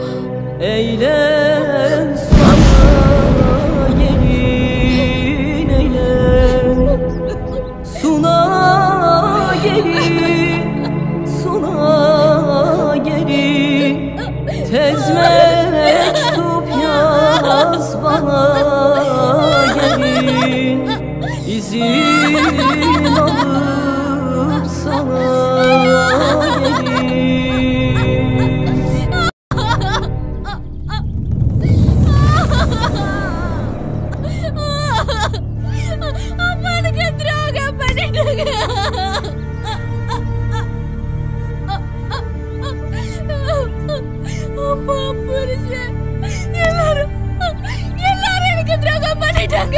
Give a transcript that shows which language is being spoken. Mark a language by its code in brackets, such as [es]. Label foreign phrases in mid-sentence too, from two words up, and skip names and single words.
[tr] Eğlen sana gelin eyle, suna gelin, suna gelin, tez mektup yaz bana gelin, izin alıp sana gelin. [ta] அம்மானுக்கு துரோகம் பண்ணிட்டாங்க. அப்பா புருஷன் எல்லாரும் எனக்கு துரோகம் பண்ணிட்டாங்க.